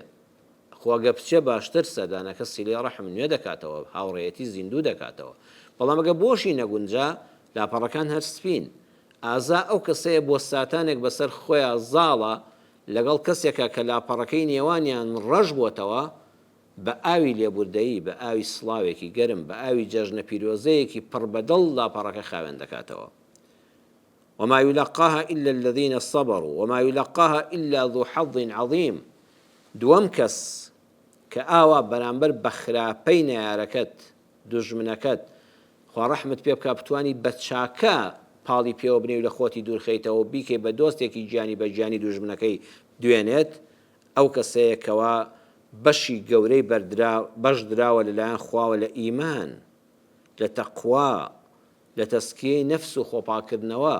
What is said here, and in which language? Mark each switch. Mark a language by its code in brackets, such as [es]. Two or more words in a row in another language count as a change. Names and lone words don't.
[ckb] خواگە بچێ باشتر سەردانەکە سیلەی ڕەحم نوێ دەکاتەوە هاوڕێیەتی زیندوو دەکاتەوە بەڵام ئەگە بۆشی نەگونجا لاپەڕەکان هەر سپین ئازا ئەو کەسەیە بۆ ساتانێک بەسەر خۆیان زاڵە لەگەڵ کەسێکە کە لاپەڕەکەی نێوانیان ڕەش بووەتەوە بە ئاوی لێبوردەیی بە ئاوی سڵاوێکی گەرم بە ئاوی جەژنە پیرۆزەیەکی پڕ بەدڵ لاپەڕەکە خاوێن دەکاتەوە [ar] وما يلقاها إلا الذين صبروا وما يلقاها إلا ذو حظ عظيم. [ckb] دووەم کەس کە ئاوا بەرامبەر بە خراپەی نەیارەکەت دوژمنەکەت خوا ڕەحمت پێ بکا بتوانی بە چاکە پاڵی پێوە بنێ و لە خۆتی دوورخەیتەوە بیکەی بە دۆستێکی گیانی بە گیانی دوژمنەکەی دوێنێت، ئەو کەسەیەکەوە بەشی گەورەی بەش دراوە لەلایەن خواوە لە ئیمان، لە تەقوا، لە تەسکیەی نەفس و خۆپاکردنەوە.